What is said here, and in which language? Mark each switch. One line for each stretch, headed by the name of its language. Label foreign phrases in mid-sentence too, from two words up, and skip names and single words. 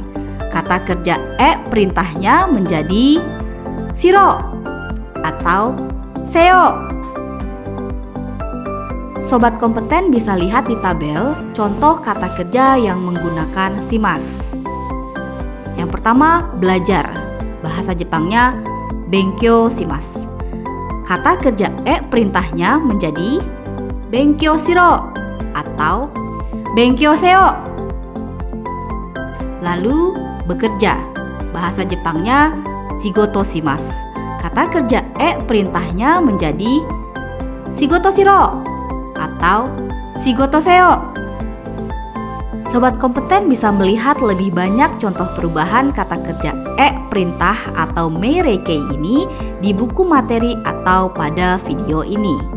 Indonesian: Kata kerja perintahnya menjadi shiro atau seo. Sobat Kompeten bisa lihat di tabel contoh kata kerja yang menggunakan shimasu. Yang pertama, belajar. Bahasa Jepangnya
Japanese: 勉強します.
Indonesian: Kata kerja perintahnya menjadi
Japanese: 勉強しろ
Indonesian: atau
Japanese: 勉強せよ.
Indonesian: Lalu bekerja. Bahasa Jepangnya
Japanese: 仕事します.
Indonesian: Kata kerja perintahnya menjadi
Japanese: 仕事しろ
Indonesian: atau
Japanese: 仕事せよ.
Indonesian: Sobat kompeten bisa melihat lebih banyak contoh perubahan kata kerja perintah atau meirei-kei ini di buku materi atau pada video ini.